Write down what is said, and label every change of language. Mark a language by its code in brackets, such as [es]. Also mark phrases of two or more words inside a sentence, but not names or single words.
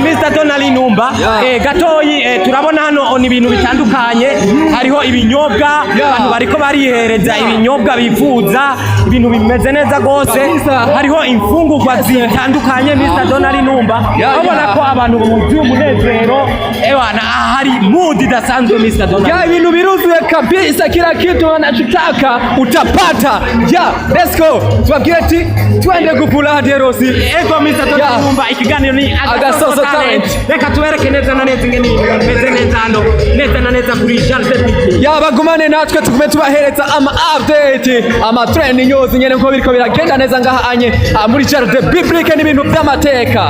[rn] Mr Donald Numba gatoyi turabona hano ni ibintu bitandukanye hariho ibinyobwa abantu bariko barihereza ibinyobwa bifuza ibintu bimeze neza gose hariho imfungurwa zitandukanye Mr Donald Numba ubona ko abantu buzuye umunezero ewana hari mood idasanzwe Mr Donald. [sw] Ya [rn] ibintu biruzuye [sw] kabisa kila kitu wanachotaka utapata. [rn] Ya [en] let's go [rn] tubabwire ati twende gupula derosi. Ego Mr Donald Numba ikiganiro ni Agasoso Talent reka tubereke neza na neza ingene bimeze neza hano neza na neza kuri Jardin Public. Ya bagumane natwe tugume tubahereza ama update ama [en] trend news [rn] nyene nko biriko biragenda neza ngaha anye muri Jardin Public ni ibintu by'amateka.